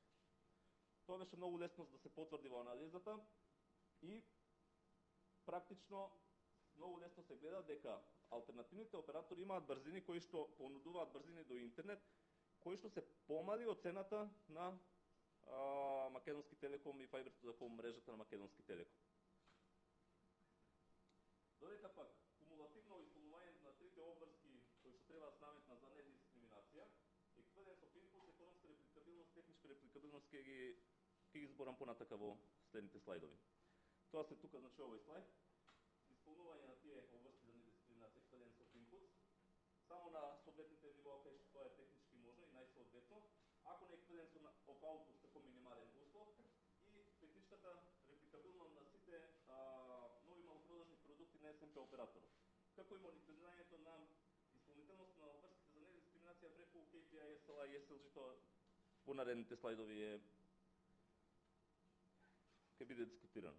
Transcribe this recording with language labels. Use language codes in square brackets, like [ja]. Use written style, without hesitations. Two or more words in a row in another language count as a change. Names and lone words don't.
[mk] Тоа беше многу лесно да се потврди во анализата и практично многу лесно се гледа дека алтернативните оператори имаат брзини кои што понудуваат брзини до интернет, кои што се помали од цената на Македонски телеком и [en] Fiber to the Home [mk] мрежата на Македонски телеком. Додека пак кумулативно исполнување на трите обврски кои што треба да се наметнат за недискриминација, еквивалент [en] of input, [mk] економска репликабилност, техничка репликабилност ќе ги зборам понатака во следните слайдови. Тоа се тука, значи овој слайд. Исполнување на тие обврски за недискриминација, еквивалент [en] of input, [mk] само на соодветните нивоа кај што тоа е технички можно и најсоодветно, ако не еквивалент [en] of output [mk] како минимален услов и техничката репликабилност на сите нови малопродажни продукти на СМП операторот. Како и мониторирањето на исполнителност на обврските за недискриминација преку KPI, SLA и SLG, тоа по наредните слайдови ќе биде дискутирано.